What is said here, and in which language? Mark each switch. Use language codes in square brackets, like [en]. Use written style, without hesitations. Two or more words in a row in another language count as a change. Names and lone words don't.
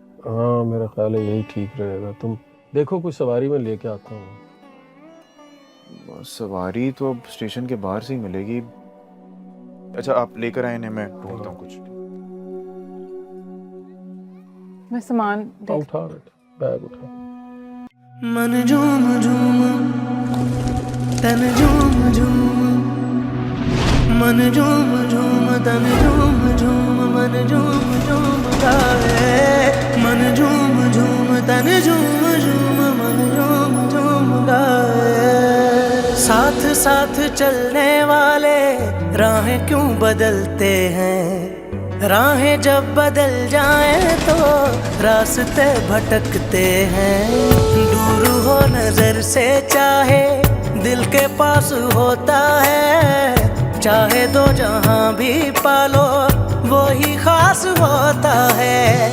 [hi] हाँ, मेरा ख्याल है यही ठीक रहेगा। तुम देखो कोई सवारी में लेके आता हूँ। सवारी तो अब स्टेशन के बाहर से ही मिलेगी। अच्छा आप लेकर आए ने, मैं ढूंढता हूँ कुछ। मैं सामान देख उठा बैग उठा। मन झूम झूम तन झूम झूम, मन झूम झूम तन झूम झूम, मन झूम झूम गाए। मन झूम झूम तन झूम झूम, मन झूम झूम गाए। साथ साथ चलने वाले राहें क्यों बदलते हैं? राहें जब बदल जाएं तो रास्ते भटकते हैं। दूर हो नजर से चाहे दिल के पास होता है, चाहे दो जहां भी पालो वो ही खास होता है।